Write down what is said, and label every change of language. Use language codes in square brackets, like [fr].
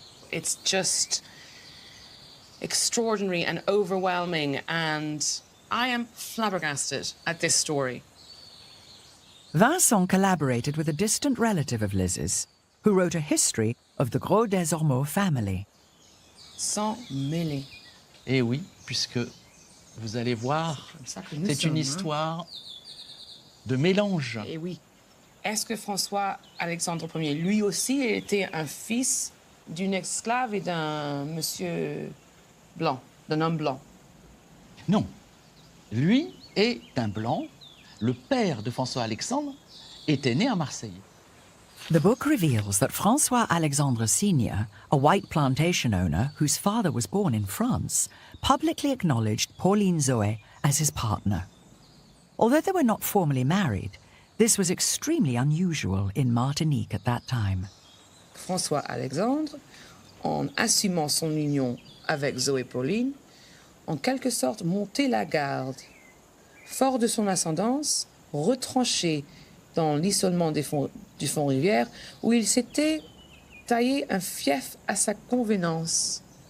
[en] It's just extraordinary and overwhelming, and I am flabbergasted at this story. Vincent collaborated with a distant relative of Liz's, who wrote a history of the Gros des Ormeaux family. [fr] Sans mêler. Eh oui, puisque vous allez voir, c'est une histoire de mélange. Eh oui. Est-ce que François Alexandre Ier, lui aussi, était un fils d'une esclave et d'un monsieur blanc, d'un homme blanc? Non. Lui est un blanc. Le père de François Alexandre était né à Marseille. [en] The book reveals that François Alexandre Sr., a white plantation owner whose father was born in France, publicly acknowledged Pauline Zoe as his partner. Although they were not formally married, this was extremely unusual in Martinique at that time. [fr] François Alexandre, en assumant son union avec Zoé Pauline, en quelque sorte montait la garde fort de son ascendance, retranché dans l'isolement du Fond-Rivière, où il s'était taillé un fief à sa convenance.